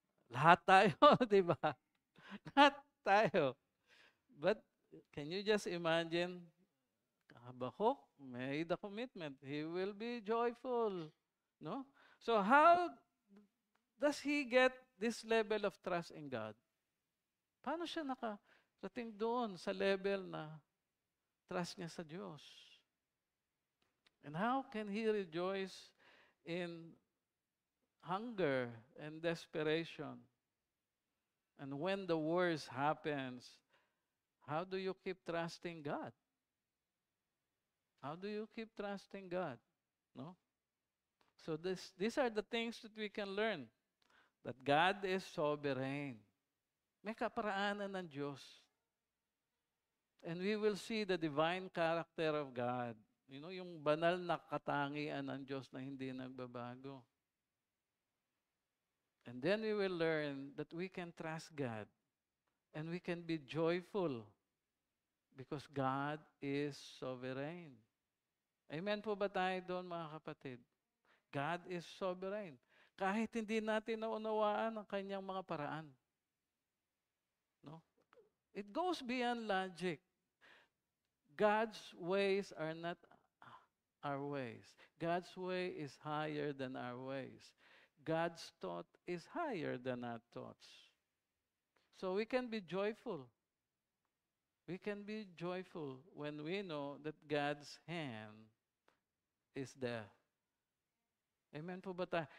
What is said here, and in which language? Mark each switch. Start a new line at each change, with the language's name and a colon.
Filipino: Lahat tayo, di ba? Lahat tayo.
English: But can you just imagine, Habakkuk made a commitment. He will be joyful. No? So how does he get this level of trust in God?
Filipino: Paano siya nakarating doon sa level na trust niya sa Diyos?
English: And how can he rejoice in hunger and desperation? And when the worst happens, how do you keep trusting God? How do you keep trusting God? No? So these are the things that we can learn. That God is sovereign.
Filipino: May kaparaanan ng Diyos.
English: And we will see the divine character of God.
Filipino: Yung banal na katangian ng Diyos na hindi nagbabago.
English: And then we will learn that we can trust God and we can be joyful because God is sovereign.
Filipino: Amen po ba tayo doon, mga kapatid?
English: God is sovereign.
Filipino: Kahit hindi natin naunawaan ang kanyang mga paraan.
English: No? It goes beyond logic. God's ways are not our ways. God's way is higher than our ways. God's thought is higher than our thoughts. So we can be joyful. We can be joyful when we know that God's hand is there.
Filipino: Amen po ba tayo?